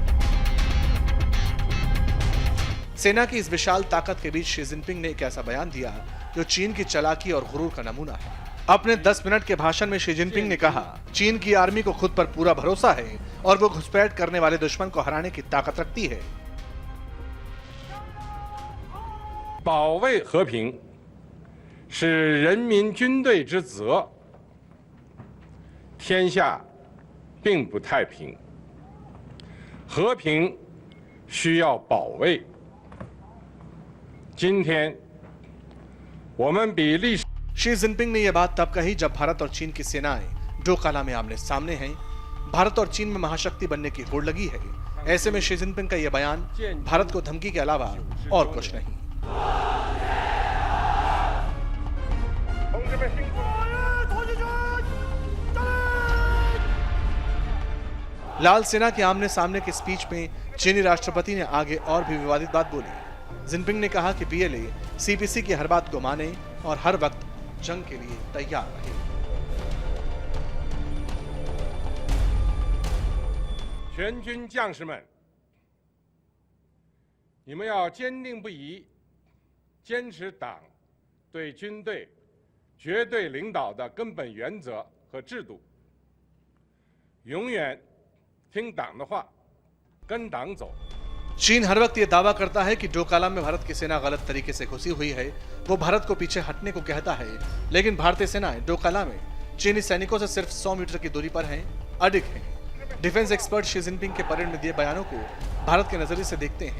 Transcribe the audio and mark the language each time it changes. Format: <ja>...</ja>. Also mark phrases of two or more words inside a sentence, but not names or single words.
<hi>सेना की इस विशाल ताकत के बीच शी जिनपिंग ने एक ऐसा बयान दिया जो चीन की चालाकी और गुरूर का नमूना है। अपने 10 मिनट के भाषण में शी जिनपिंग ने कहा, चीन की आर्मी को खुद पर पूरा भरोसा है और वो घुसपैठ करने वाले दुश्मन को हराने की ताकत रखती है।</hi> <zh>保卫和平是人民军队之责，天下并不太平，和平需要保卫。今天我们比历史</zh> <hi>शी जिनपिंग ने यह बात तब कही जब भारत और चीन की सेनाएं डोकाला में आमने सामने हैं। भारत और चीन में महाशक्ति बनने की होड़ लगी है। ऐसे में शी जिनपिंग का यह बयान भारत को धमकी के अलावा और कुछ नहीं। लाल सेना के आमने सामने के स्पीच में चीनी राष्ट्रपति ने आगे और भी विवादित बात बोली। जिनपिंग ने कहा कि पीएलए सीपीसी की हर बात को माने और हर वक्त जंग के लिए तैयार रहे।</hi> <zh>全军将士们，你们要坚定不移，坚持党对军队绝对领导的根本原则和制度，永远听党的话，跟党走。</zh> <hi>चीन हर वक्त ये दावा करता है कि डोकाला में भारत की सेना गलत तरीके से घुसी हुई है। वो भारत को पीछे हटने को कहता है, लेकिन भारतीय सेनाएं डोकाला में चीनी सैनिकों से सिर्फ 100 मीटर की दूरी पर हैं, अडिग हैं।</hi> <en>defense expert</en> <hi>शी जिनपिंग के परेड में दिए बयानों को भारत के नजरिए से देखते हैं।</hi>